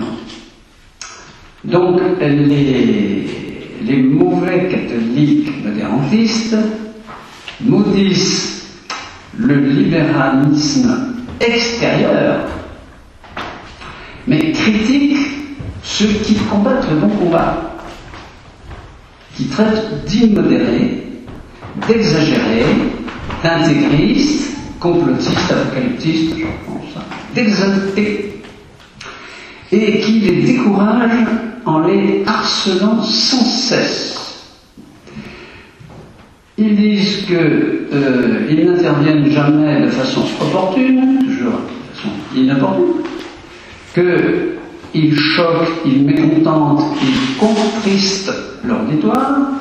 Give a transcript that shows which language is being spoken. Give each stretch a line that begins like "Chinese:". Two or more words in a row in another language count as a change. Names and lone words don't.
French: Donc les mauvais catholiques modérantistes maudissent le libéralisme extérieur, mais critiquent ceux qui combattent le bon combat, qui traitent d'immodérés, d'exagérés, d'intégristes, complotistes, apocalyptistes, je pense, d'exaltés, et qui les découragent en les harcelant sans cesse. Ils disent qu'ils n'interviennent jamais de façon opportune, toujours de façon inopportune, qu'ils choquent, ils mécontentent, ils contristent l'auditoire.